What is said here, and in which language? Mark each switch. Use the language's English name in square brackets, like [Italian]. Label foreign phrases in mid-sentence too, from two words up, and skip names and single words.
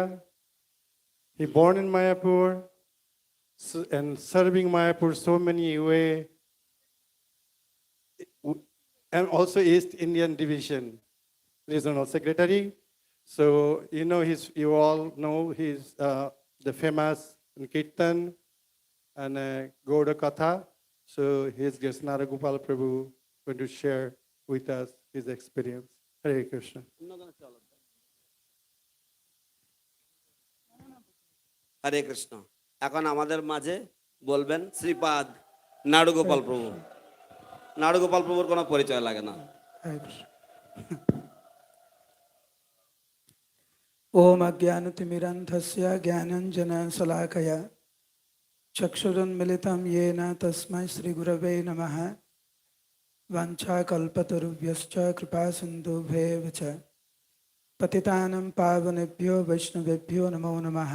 [English] He born in Mayapur and serving Mayapur so many way, and also East Indian Division regional secretary. So you all know he's the famous in Kirtan and Gauda Katha. So his guest Naragopal Prabhu going to share with us his experience. Hare Krishna. [Bangla] হরে কৃষ্ণ. এখন আমাদের মাঝে বলবেন শ্রীপাদ নাড়ুগোপাল প্রভু. নাড়ুগোপাল প্রভুর কোনো পরিচয় লাগে না. [Sanskrit] ओम अज्ञानतिमिरन्धस्य ज्ञानाञ्जनशलाकया चक्षुरुन्मिलितं येन तस्मै श्रीगुरवे नमः. वाञ्छाकल्पतरुभ्यश्च कृपासिन्धुभ्येव च पतितानां पावनेभ्यो वैष्णवेभ्यो नमो नमः.